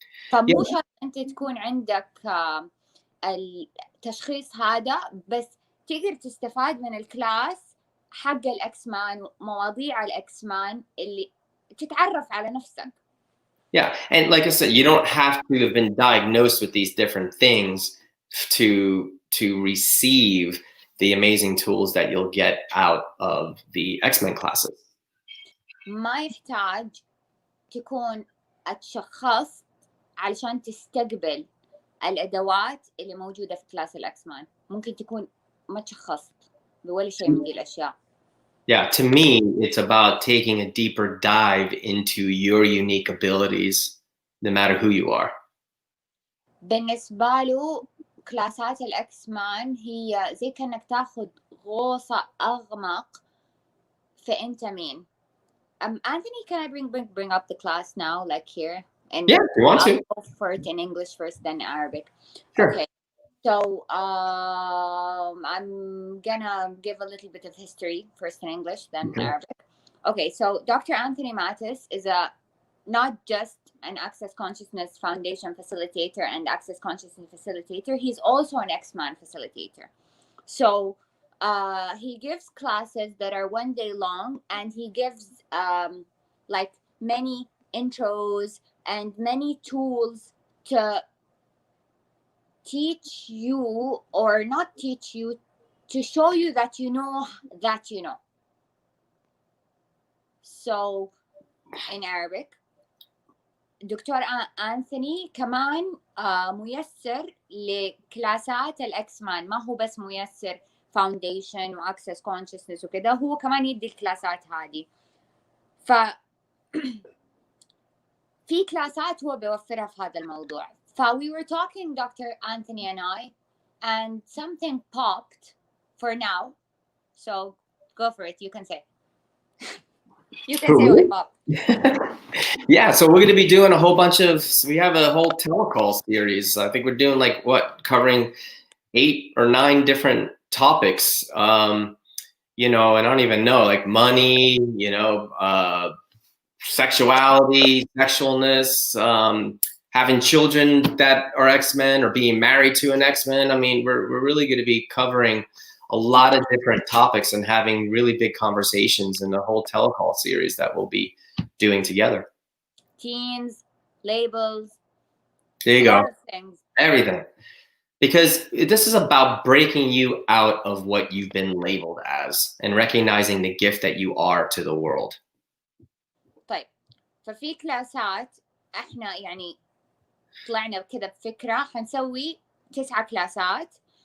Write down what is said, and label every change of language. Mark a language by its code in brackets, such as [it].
[ar] فمو شرط انت تكون عندك التشخيص هذا، بس تقدر تستفاد من الكلاس حق الأكسمان ومواضيع الأكسمان اللي تتعرف على نفسك. [en] Yeah, and like I said, you don't have to have been diagnosed with these different things to receive the amazing tools that you'll get out of the Xmen classes. [ar] ما يحتاج تكون اتشخصت علشان تستقبل الأدوات اللي موجودة في كلاس الأكسمان. ممكن تكون ما تشخصت بولا شيء من دي الأشياء. [en] Yeah, to me, it's about taking a deeper dive into your unique abilities, no matter who you are. [ar] بالنسبة له كلاسات الأكسمان هي زي كأنك تاخد غوصة أغمق في أنت مين. [en] Anthony, can I bring up the class now, like here? And yeah, if you want to. I'll go for it in English first, then Arabic. Sure. Okay. So I'm gonna give a little bit of history first in English, then Arabic. Okay, so Dr. Anthony Mattis is not just an Access Consciousness Foundation facilitator and Access Consciousness facilitator. He's also an Xman facilitator. So he gives classes that are 1 day long, and he gives like many intros and many tools to teach you or not teach you, to show you that you know that you know. So in Arabic, [ar] دكتور أنثوني كمان ميسر لكلاسات الأكسمان، ما هو بس ميسر فاونديشن وأكسس كونشسنس وكذا، هو كمان يدي الكلاسات هذه. ف في كلاسات هو بيوفرها في هذا الموضوع. [en] We were talking, Dr. Anthony and I, and something popped for now. So go for it. You can say. You can say what popped. Yeah, so we're going to be doing a whole bunch of, we have a whole telecall series. I think we're doing like covering 8 or 9 different topics. You know, and I don't even know, like money, you know, sexuality, sexualness, having children that are Xmen or being married to an Xmen. I mean, we're really going to be covering a lot of different topics and having really big conversations in the whole telecall series that we'll be doing together. Teens, labels. There you go. Everything. Because this is about breaking you out of what you've been labeled as and recognizing the gift that you are to the world. [ar] طيب ففي كلاسات احنا يعني طلعنا كذا بفكرة حنسوي 9 كلاسات.